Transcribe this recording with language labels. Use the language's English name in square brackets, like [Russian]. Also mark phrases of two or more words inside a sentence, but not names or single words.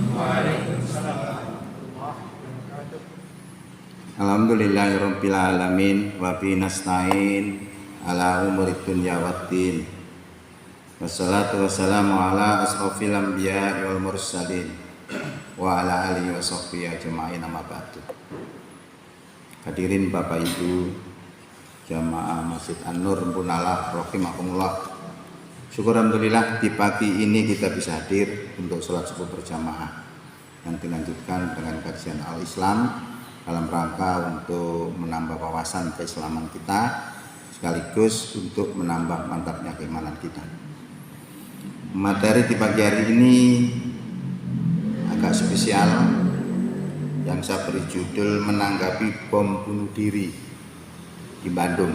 [Arabic] الحمد لله رب العالمين وبه نستعين على أمور الدنيا والدين. والصلاة والسلام على أشرف الأنبياء والمرسلين وعلى آله وصحبه أجمعين، أما بعد. [Indonesian] Hadirin Bapak Ibu jamaah Masjid An-Nur Punala rahimakumullah. Syukur alhamdulillah di pagi ini kita bisa hadir untuk sholat subuh berjamaah yang dilanjutkan dengan kajian Al-Islam dalam rangka untuk menambah wawasan keislaman kita sekaligus untuk menambah mantapnya keimanan kita. Materi di pagi hari ini agak spesial yang saya beri judul menanggapi bom bunuh diri di Bandung.